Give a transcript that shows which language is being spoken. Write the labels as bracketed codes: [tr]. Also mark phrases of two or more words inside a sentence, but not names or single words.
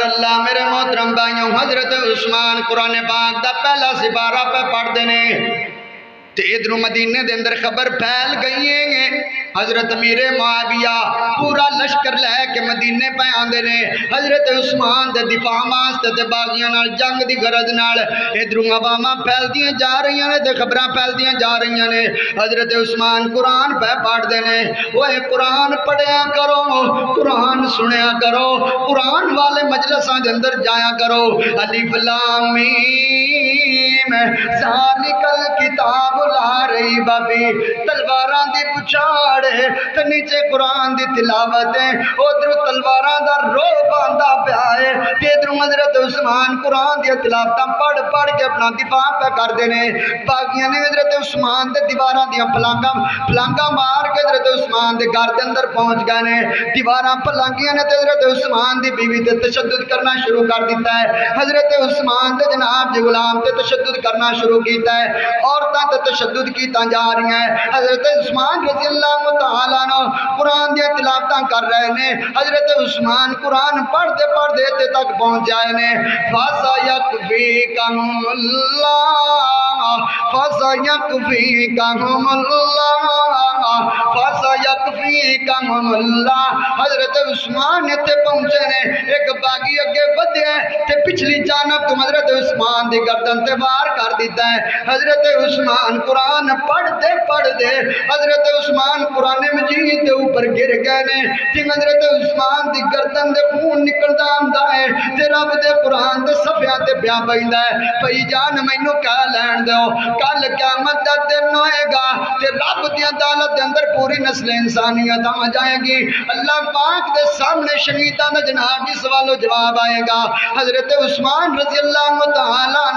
[pa] اللہ میرے محترم بھائیوں حضرت عثمان قرآن پاک دا پہلا سپارہ پہ پڑھ دینے تے ادھر مدینے دے اندر خبر پھیل گئی ہیں. حضرت امیر معاویہ پورا لشکر لے کے مدینے پہ آندے نے. حضرت عثمان دے دفاع واسطے تے باغیاں نال جنگ دی غرض نال ادھروں عواماں پھیلدیاں جا رہی ہیں تے خبراں پھیلدیاں جا رہی ہیں. حضرت عثمان قرآن پہ پڑھ دے نے. اوے قرآن پڑھیا کرو قرآن سنیا کرو قرآن والے مجلساں دے اندر جایا کرو. [ar] الف لام میم ذالک الکتاب لا ریب فیہ. [pa] تلواراں دی پچھاڑ تے نیچے قرآن دی تلاوت ہے. ادھر تلواراں دا روب آندا پیا ہے تے ادھر حضرت عثمان قرآن دی تلاوتاں پڑھ پڑھ کے اپنا دفاع پہ کر دے نے. باقیاں نے حضرت عثمان دے دیواراں دیاں پلانگاں مار کے حضرت عثمان دے گھر دے اندر پہنچ گئے نے. دیواراں پلانگیاں نے تے حضرت عثمان دی بیوی تے تشدد کرنا شروع کر دیتا ہے. حضرت عثمان دے جناب جی غلام تے تشدد کرنا شروع کیتا ہے. عورتاں تے تشدد کیتا جا رہی ہیں. حضرت عثمان [ar] رضی اللہ تعالیٰ عنہ [pa] قرآن دی تلاوتاں کر رہے نے. حضرت عثمان قرآن پڑھتے پڑھتے تے تک پہنچ جائے نے. [ar] فَسَيَكْفِيكَهُمُ اللَّهُ فَسَيَكْفِيكَهُمُ اللَّهُ فَسَيَكْفِيكَهُمُ اللَّهُ. [pa] حضرت عثمان تے پہنچے نے. ایک باغی اگے بدھے تے پچھلی جانب تو حضرت عثمان دی گردن تے وار کر دیتا ہے. حضرت عثمان قرآن پڑھتے پڑھتے حضرت عثمان قرآن مجید کے اوپر گر گئے نے جن حضرت عثمان دی گردن دے خون نکلدا آندا ہے تے رب دے قرآن دے صفحیاں تے بیان پیندا ہے بھائی جان مینوں کہہ لین دیو کل قیامت دا دن ہوئے گا تے رب دی عدالت دے اندر پوری نسل انسانیت آ جائے گی اللہ پاک دے سامنے شہیداں دا جناب جی سوال و جواب آئے گا حضرت عثمان [ar] رضی اللہ تعالیٰ عنہ